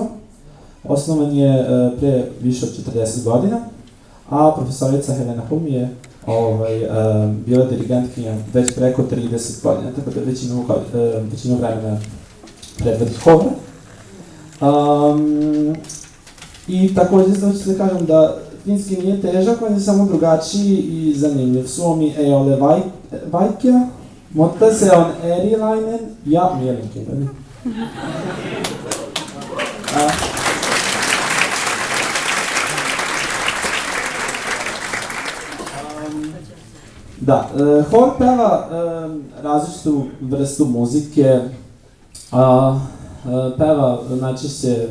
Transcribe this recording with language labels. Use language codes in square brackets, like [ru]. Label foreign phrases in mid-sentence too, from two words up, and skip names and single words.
[sr] Osnovan je pre više od 40 godina, a profesorica Helena Hulmi je bila dirigentkinja već preko 30 godina, tako da većinu vremena predvodi hor. I takođe ću da kažem da finski nije težak, on je samo drugačiji i zanimljiv. [fi] Suomi ei ole vaikea, mutta se on erilainen ja mielenkiintoinen. [sr] Da, hor peva različitu vrstu muzike, peva najčešće